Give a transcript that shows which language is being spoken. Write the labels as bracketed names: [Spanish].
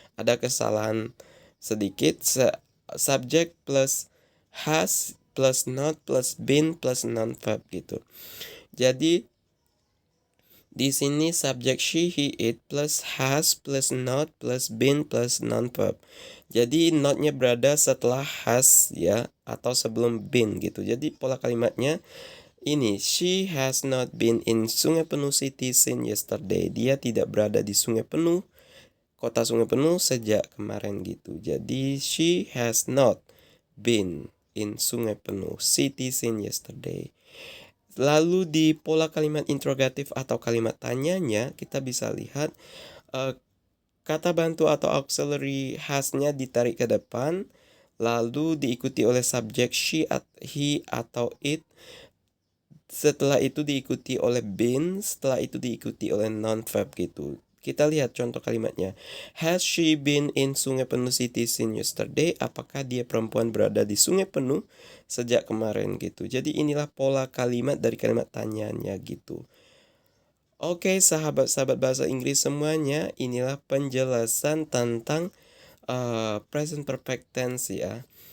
[Indonesian] Ada kesalahan sedikit. Subject plus has plus not plus been plus non-verb gitu. Jadi di sini subject she, he, it plus has plus not plus been plus non-verb. Jadi notnya berada setelah has ya, atau sebelum been gitu. Jadi pola kalimatnya ini, [English] she has not been in Sungai Penuh City since yesterday. [Indonesian] Dia tidak berada di Sungai Penuh, kota Sungai Penuh sejak kemarin gitu. Jadi [English] she has not been in Sungai Penuh City since yesterday. [Indonesian] Lalu di pola kalimat interrogatif atau kalimat tanyanya, kita bisa lihat kata bantu atau auxiliary has-nya ditarik ke depan, lalu diikuti oleh subjek she, he, atau it. Setelah itu diikuti oleh been, setelah itu diikuti oleh non-verb gitu. Kita lihat contoh kalimatnya. [English] Has she been in Sungai Penuh City since yesterday? [Indonesian] Apakah dia perempuan berada di Sungai Penuh sejak kemarin gitu. Jadi inilah pola kalimat dari kalimat tanyanya gitu. Oke, sahabat-sahabat bahasa Inggris semuanya, inilah penjelasan tentang present perfect tense ya.